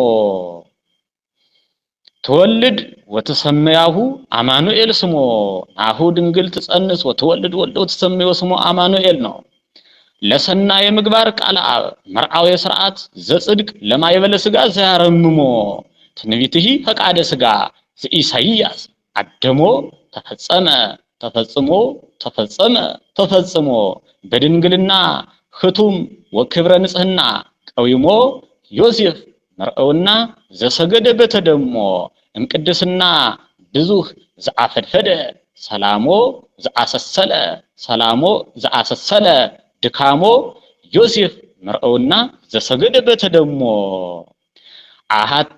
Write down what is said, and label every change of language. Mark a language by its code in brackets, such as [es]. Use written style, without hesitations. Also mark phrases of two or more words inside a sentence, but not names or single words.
[gez] ትወልድ ወትሰምያሁ አማኑኤል ስሞ ናሁ ድንግል ትጸንስ ወትወልድ ወልድ ወትሰምዮ ስሞ አማኑኤል ነው። ለሰናየ ምግባር ቃለ አብ መርአው የሥርዓት ዘጽድቅ ለማይበለ ስጋ ዘያረምሞ ትንቢትሂ ፈቃደ ስጋ ዘኢሳይያስ አደሞ ተፈጸመ ተፈጽሞ ተፈጸመ ተፈጽሞ በድንግልና ህቱም ወክብረ ንጽህና ቀዊሞ ዮሴፍ መርአውና ዘሰገደ በተደሞ እምቅድስና ብዙህ ዘአፈድፈደ ሰላሞ ዘአሰሰለ ሰላሞ ዘአሰሰለ ድካሞ ዮሴፍ መርአውና ዘሰገደ በተደሞ አሐቲ